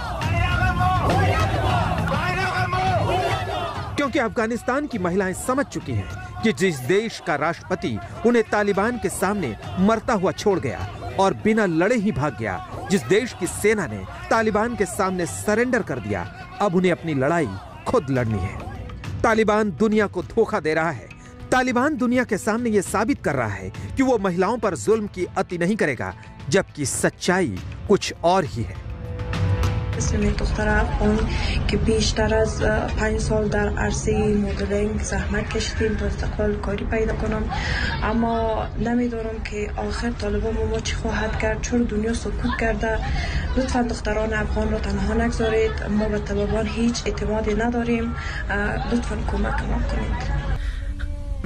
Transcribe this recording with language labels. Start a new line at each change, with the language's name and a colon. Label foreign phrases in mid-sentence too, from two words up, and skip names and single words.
Hindi: क्योंकि अफगानिस्तान की महिलाएं समझ चुकी हैं कि जिस देश का राष्ट्रपति उन्हें तालिबान के सामने मरता हुआ छोड़ गया और बिना लड़े ही भाग गया, जिस देश की सेना ने तालिबान के सामने सरेंडर कर दिया, अब उन्हें अपनी लड़ाई खुद लड़नी है। तालिबान दुनिया को धोखा दे रहा है। तालिबान दुनिया के सामने ये साबित कर रहा है कि वो महिलाओं पर जुल्म की अति नहीं करेगा, जबकि सच्चाई कुछ और ही है।
Persian: من دختر افغان که بیشتر از 5 سال در عرصه مدلینگ زحمت کشیدیم تا استقلال کاری پیدا کنم، اما نمیدونم که آخر طالبان ما چی خواهد کرد، چون دنیا سکوت کرده. لطفا دختران افغان رو تنها نگذارید، ما به طالبان هیچ اعتمادی نداریم، لطفا کمک ما کنید.